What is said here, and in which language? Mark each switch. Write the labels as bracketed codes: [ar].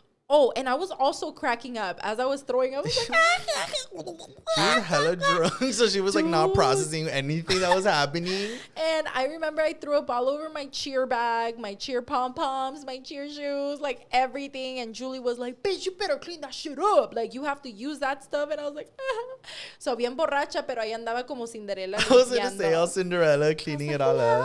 [en] Oh, and I was also cracking up as I was throwing up. I was like, she was hella drunk, so she was like not processing anything that was happening. And I remember I threw up all over my cheer bag, my cheer pom-poms, my cheer shoes, like everything. And Julie was like, bitch, you better clean that shit up. Like, you have to use that stuff. And I was like, So, [es] bien borracha, pero ahí andaba como Cinderella. [en] I was going to say, all Cinderella, cleaning it all up.